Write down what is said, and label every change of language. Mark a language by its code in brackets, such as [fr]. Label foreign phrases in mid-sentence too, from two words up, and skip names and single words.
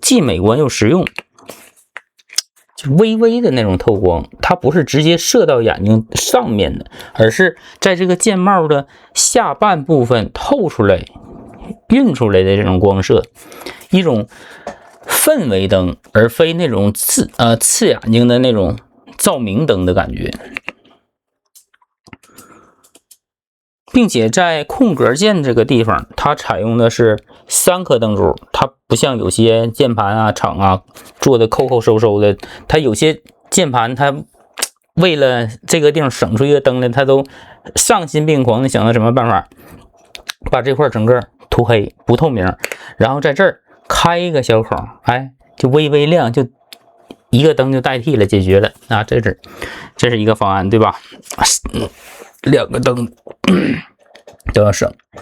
[zh] 既美觀又實用，就微微的那種透光，它不是直接射到眼睛上面的，而是在這個鍵帽的下半部分透出來暈出來的這種光射，一種氛圍燈，而非那種刺眼睛的那種照明燈的感覺。並且在空格鍵這個地方，它採用的是3顆燈珠，它不像有些鍵盤啊廠啊做的摳收的，它有些鍵盤它為了這個地方省出一個燈來，它都喪心病狂的想到什麼辦法，把這塊整個塗黑不透明，然後在這兒開一個小口，哎，就微微亮，就一個燈就代替了，解決了啊！這是一個方案，對吧？2個燈都要省。